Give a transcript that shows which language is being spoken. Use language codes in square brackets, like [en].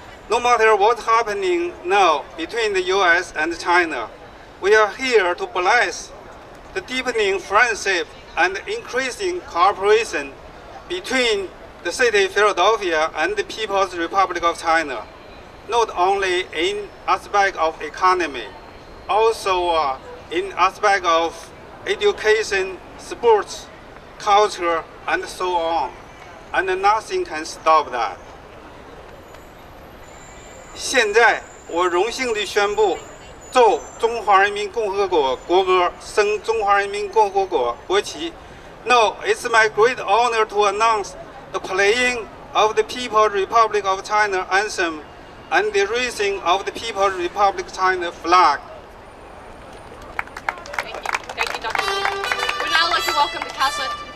[en] No matter what's happening now between the US and China, we are here to bless the deepening friendship and increasing cooperation between the city of Philadelphia and the People's Republic of China, not only in aspect of economy, also in aspect of education, sports, culture, and so on. And nothing can stop that. [zh] 现在，我荣幸地宣布，奏中华人民共和国国歌，升中华人民共和国国旗。 [en] Now, it's my great honor to announce the playing of the People's Republic of China anthem and the raising of the People's Republic of China flag. Thank you, Dr. Wu. We'd now like to welcome the Catholic.